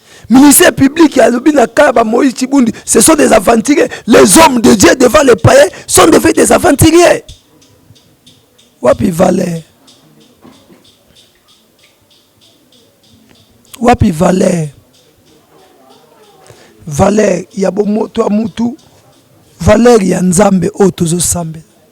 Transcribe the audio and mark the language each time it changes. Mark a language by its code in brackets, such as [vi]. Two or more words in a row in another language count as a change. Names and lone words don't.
[fr] Ministère public [ln] alobi na ka ba Moïse Chibundi, [fr] ce sont des aventuriers. Les hommes de Dieu devant les païens sont devenus des aventuriers. [ln] Wapi valeur? Wapi valeur? Valeur ya bomoto ya mutu, valeur ya Nzambe oyo tozosambela.